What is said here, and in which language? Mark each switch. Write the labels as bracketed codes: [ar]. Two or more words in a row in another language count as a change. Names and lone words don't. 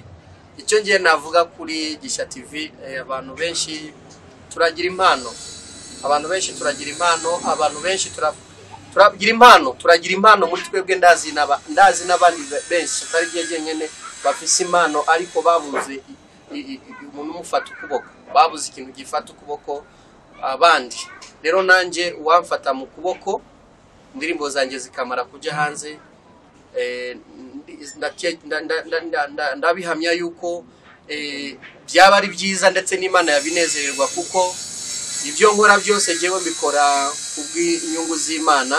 [rn] Icyo ngiye navuga kuri Gisha TV, abantu benshi turagira impano, abantu benshi turagira impano muri twebwe. Ndazi n'abandi benshi atari giye nyene bafise impano, ariko babuze umuntu umufata ukuboko, babuze ikintu gifata ukuboko abandi. Rero nanje uwamfata mu kuboko, indirimbo zanjye zikamara kujya hanze, ndabihamya yuko byaba ari byiza ndetse n'Imana yabinezererwa, kuko ibyo nkora byose jewe mbikora kubw'inyungu z'Imana.